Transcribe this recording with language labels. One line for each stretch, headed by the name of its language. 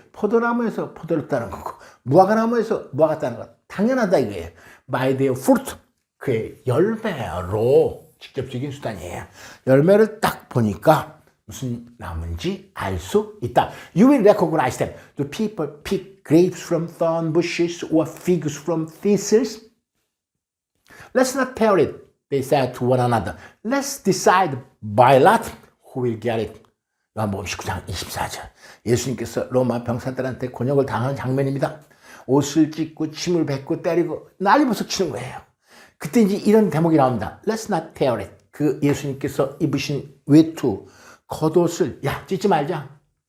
Korean: 포도나무에서 포도를 따는 거고 무화과나무에서 무화과 따는 거 당연하다 이거예요.
English: by their fruit,
Korean: 그의 열매로 직접적인 수단이에요. 열매를 딱 보니까 무슨 나무인지 알 수 있다.
English: You will recognize them. Do people pick grapes from thorn bushes or figs from thistles? Let's not tear it, they said to one another. Let's decide by lot who will get it.
Korean: 요한복음 19장 24절. 예수님께서 로마 병사들한테 곤욕을 당하는 장면입니다. 옷을 찢고 침을 뱉고 때리고 난리부터 치는 거예요. 그때 이제 이런 대목이 나옵니다.
English: Let's not tear it.
Korean: 그 예수님께서 입으신 외투, 겉옷을 야 찢지 말자.